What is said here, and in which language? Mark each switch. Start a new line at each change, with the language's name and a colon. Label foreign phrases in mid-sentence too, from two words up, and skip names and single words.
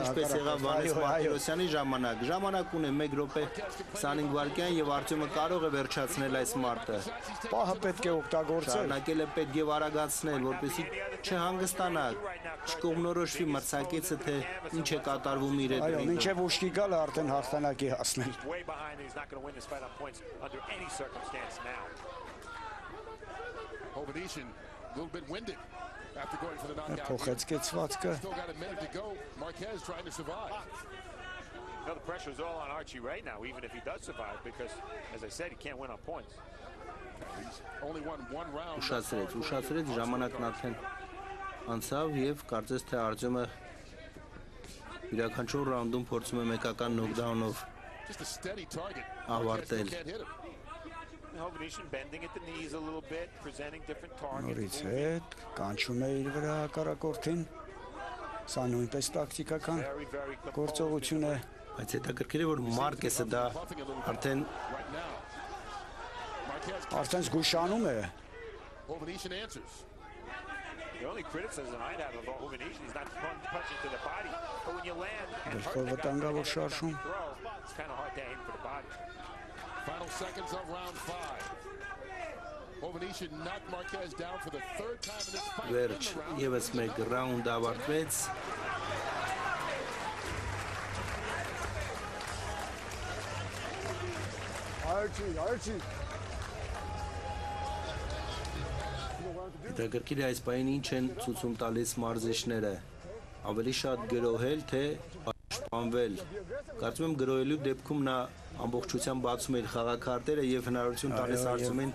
Armenian: Ինչպես եղավ Վանես Մարտիրոսյանի ժամանակ։ Ժամանակ ունե 1 րոպե 25 վայրկյան եւ Արտյոմը կարող է վերջացնել այս մարտը։ Պահը պետք է օգտագործել։ Շարունակել է պետք եւ արագացնել, որպեսզի չհանգստանա, չկողմնորոշվի մրցակիցը, թե ինչ է կատարվում իր հետ։ Այո, մինչև ուշքի գալը արդեն հաղթանակի հասնել։
English: Hovanesian a little bit winded after going for the knockout.
Armenian: Փոխեց կեցվածքը։
English: Still got a minute to go. Marquez trying to survive. No, the pressure is all on Archie right now, even if he does survive, because, as I said, he can't win on points. He's only won 1 round.
Armenian: Ուշացրեց ժամանակն արդեն անցավ եւ կարծես թե Արտյոմը յուրաքանչյուր ռաունդում փորձում է մեկական նոկդաունով
English: Just a steady target.
Armenian: ավարտել։
English: Hovhannisyan bending at the knees a little bit, presenting different targets.
Armenian: Նորից հետ կանչում է իր վրա հակառակորդին։ Սա նույնպես տակտիկական գործողություն է։ Բայց հետաքրքիր է որ Մարկեսը դա արդեն զգուշանում է։
English: Hovhannisyan answers. The only criticism I'd have of Hovhannisyan is not punching to the body, but when you land and hurt
Armenian: Գլխով
English: the guy
Armenian: վտանգավոր
English: with
Armenian: շարժում։
English: a throw, it's kind of hard to aim for the body. Final seconds of round 5. Hovhannisyan knocked Marquez down for the third time in this fight.
Armenian: վերջ եւս մեկ ռաունդ ավարտվեց։ Արչի։ Հետաքրքիր է այս պահին ինչ են ցույցում տալիս մարզիչները։ Ավելի շատ գրոհել թե պաշտպանվել։ Կարծում եմ գրոհելու դեպքում նա ամբողջությամբ բացում է իր խաղաքարտերը եւ հնարավորություն տալիս Արտյոմին